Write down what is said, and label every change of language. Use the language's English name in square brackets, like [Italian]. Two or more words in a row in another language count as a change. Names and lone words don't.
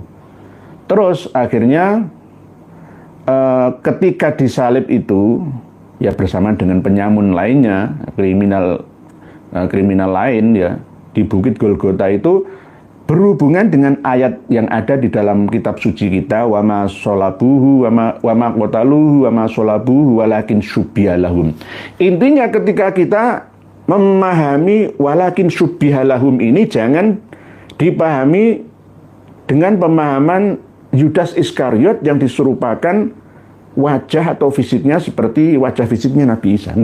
[Indonesian] Terus akhirnya ketika disalib itu ya bersama dengan penyamun lainnya, kriminal lain ya, di Bukit Golgota itu berhubungan dengan ayat yang ada di dalam kitab suci kita, [Arabic] وما صلبوه وما قتلوه وما صلبوه ولكن شبه لهم. [Indonesian] Intinya ketika kita memahami [Arabic] ولكن شبه لهم [Indonesian] ini jangan dipahami dengan pemahaman Yudas Iskariot yang diserupakan wajah atau fisiknya seperti wajah fisiknya Nabi Isa.